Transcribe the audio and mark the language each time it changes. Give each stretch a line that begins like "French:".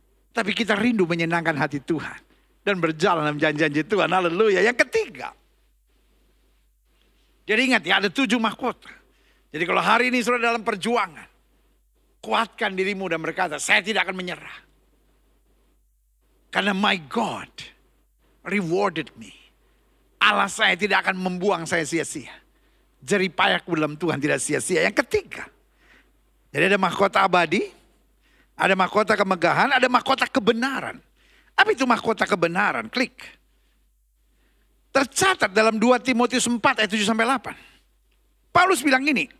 Indonesian: Tapi kita rindu menyenangkan hati Tuhan. Dan berjalan dalam janji-janji Tuhan. Haleluya. Yang ketiga. Jadi ingat ya, ada 7 mahkota. Jadi kalau hari ini saudara dalam perjuangan. Kuatkan dirimu dan berkata, saya tidak akan menyerah. Karena
English: my God rewarded me.
Indonesian: Allah saya tidak akan membuang saya sia-sia. Jeripayahku dalam Tuhan tidak sia-sia. Yang ketiga. Jadi ada mahkota abadi. Ada mahkota kemegahan. Ada mahkota kebenaran. Apa itu mahkota kebenaran? Klik. Tercatat dalam 2 Timotius 4 ayat 7-8. Paulus bilang ini.